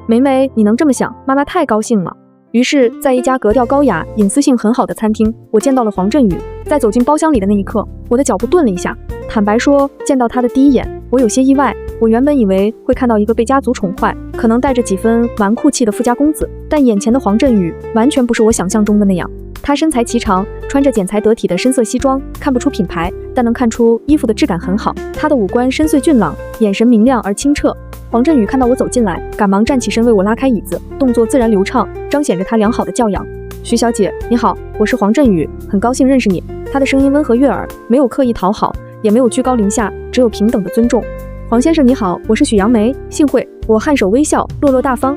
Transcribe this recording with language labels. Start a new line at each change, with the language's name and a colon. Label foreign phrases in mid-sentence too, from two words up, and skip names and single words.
Chinese: 梅梅，你能這麼想，媽媽太高興了。”於是，在一家格調高雅、隱私性很好的餐廳，我見到了黃振宇。在走進包廂裡的那一刻，我的腳步頓了一下。坦白說，見到他的第一眼，我有些意外。我原本以為會看到一個被家族寵壞，可能帶着幾分紈絝氣的富家公子，但眼前的黃振宇完全不是我想象中的那樣。他身材颀長，穿着剪裁得體的深色西裝，看不出品牌，但能看出衣服的質感很好。他的五官深邃俊朗，眼神明亮而清澈。黃振宇看到我走進來，趕忙站起身為我拉開椅子，動作自然流暢，彰顯着他良好的教養。徐小姐，你好，我是黃振宇，很高興認識你。他的聲音溫和悅耳，沒有刻意討好，也沒有居高臨下，只有平等的尊重。黃先生你好，我是許楊梅，幸會。我頷首微笑，落落大方。